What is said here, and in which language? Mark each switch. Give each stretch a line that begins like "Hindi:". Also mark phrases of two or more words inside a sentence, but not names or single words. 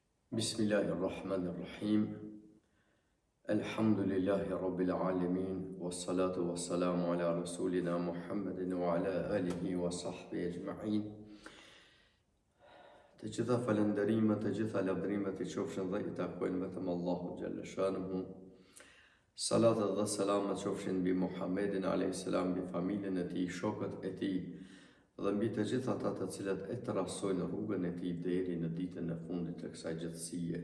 Arabic: بسم الله الرحمن الرحيم. الحمد لله رب العالمين. والصلاة والسلام على رسولنا محمد وعلى آله وصحبه أجمعين.
Albanian: Të gjitha falënderimet, të gjitha lavdrimet I qofshin dhe I takojnë vetëm Allahu
Arabic: جل شأنه.
Albanian: Salatat dhe selamet qofshin mbi Muhammedin a.s. mbi familjen e tij, shokët e tij dhe mbi të gjitha ata të cilët e trasojnë rrugën e tij deri në ditën e fundit të kësaj gjëtësie.